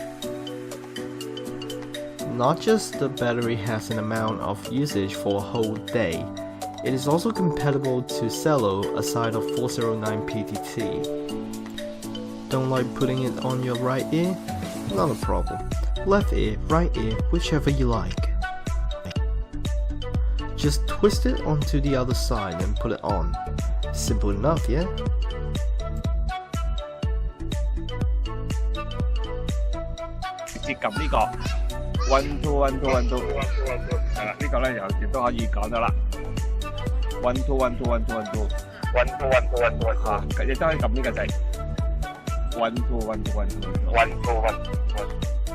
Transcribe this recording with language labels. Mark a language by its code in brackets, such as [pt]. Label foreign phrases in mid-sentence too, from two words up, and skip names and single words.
[en] Not just the battery has an amount of usage for a whole day, it is also compatible to ZELLO aside of 409 PTT. Don't like putting it on your right ear? Not a problem. Left ear, right ear, whichever you like. Just twist it onto the other side and put it on. Simple enough, yeah? [yue] 直接撳呢個 1 2 1 2 1 2， 係啦，呢個咧又亦都可以講到啦。1 2 1 2 1 2 1 2 1 2 1 2 1 2嚇，亦都可以撳呢個掣。1 2 1 2 1 2 1 2 1 2